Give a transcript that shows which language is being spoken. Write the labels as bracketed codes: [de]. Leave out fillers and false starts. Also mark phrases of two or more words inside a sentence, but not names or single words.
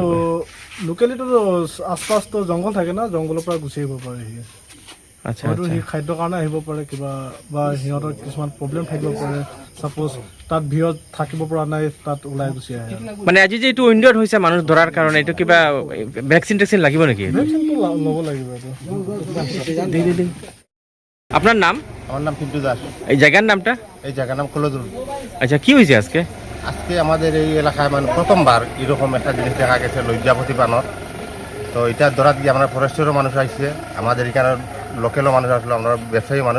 [as] লোকেলিটো আশপাশটো জংঘল থাকে না, জংঘলৰ পৰা গুচি আহিব পাৰে সি। আচ্ছা হয়তো সি খাদ্যৰ কাৰণে আহিব পাৰে, কিবা বা সিহঁতৰ কিছুমান প্ৰব্লেম থাকিব পাৰে। ছাপ'জ তাত ভিৰত থাকিব পৰা নাই, তাত ওলাই গুচি আহে। মানে আজি যে এইটো উইণ্ডত হৈছে মানুহ ধৰাৰ কাৰণে, এইটো কিবা ভেকচিন টেকচিন লাগিব নেকি? ভেকচিনটো ল'ব লাগিব এইটো। [bn] আপনার নাম? আমার নাম পিন্টু দাস। এই জায়গার নামটা? এই জায়গার নাম কলজুর। আচ্ছা, কি হয়েছে আজকে? আজকে আমাদের এই এলাকায় মানে প্রথমবার এরকম একটা জিনিস দেখা গেছে লজ্জাপতি বানর। তো এটা ধরাত গিয়ে আমরা ফরেস্টেরও মানুষ আসছে, আমাদের এখানে লোকালও মানুষ আসলো, আমরা ব্যবসায়ী মানুষ।